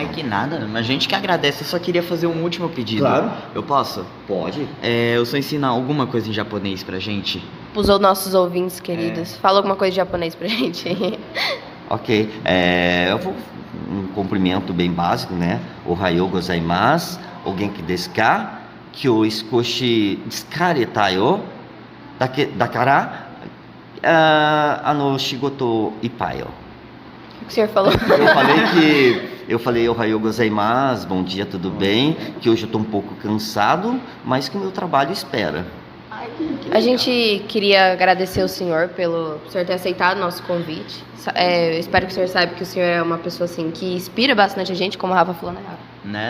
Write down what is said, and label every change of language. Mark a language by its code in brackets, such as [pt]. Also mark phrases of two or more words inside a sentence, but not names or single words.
[pt] Ai, que nada, a gente que agradece. Eu só queria fazer um último pedido. Claro. Eu posso? Pode. Eu só ensinar alguma coisa em japonês pra gente. Os nossos ouvintes queridos. Fala alguma coisa de japonês pra gente. Ok. Eu vou um cumprimento bem básico, né? [ja] おはようございます、お元気ですか? 今日少し疲れたいよ。だから仕事いっぱいよ. [pt] O que o senhor falou? Eu falei [ja] おはようございます, [pt] bom dia, tudo bem? Que hoje eu tô um pouco cansado, mas que o meu trabalho espera. A gente queria agradecer o senhor pelo senhor ter aceitado o nosso convite. Espero que o senhor saiba que o senhor é uma pessoa assim que inspira bastante a gente, como o Rafa falou, né, Rafa? Né?